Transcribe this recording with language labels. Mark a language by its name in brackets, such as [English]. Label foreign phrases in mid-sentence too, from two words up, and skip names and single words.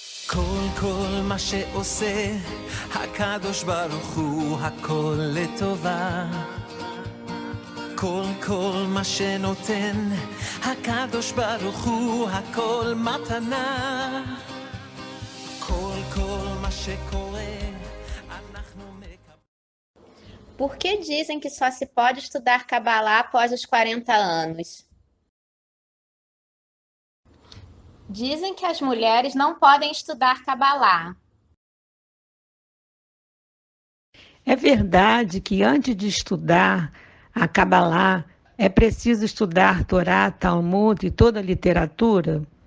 [Hebrew] כל מה שעושה הקדוש ברוך הוא הכל לטובה. כל מה שנותן הקדוש ברוך הוא הכל מתנה. כל מה שקורה אנחנו מקבלים. [Portuguese] Por que dizem que só se pode estudar Cabalá após os 40 anos? Dizem que as mulheres não podem estudar Cabalá. É verdade que antes de estudar a Cabalá é preciso estudar Torá, Talmud e toda a literatura?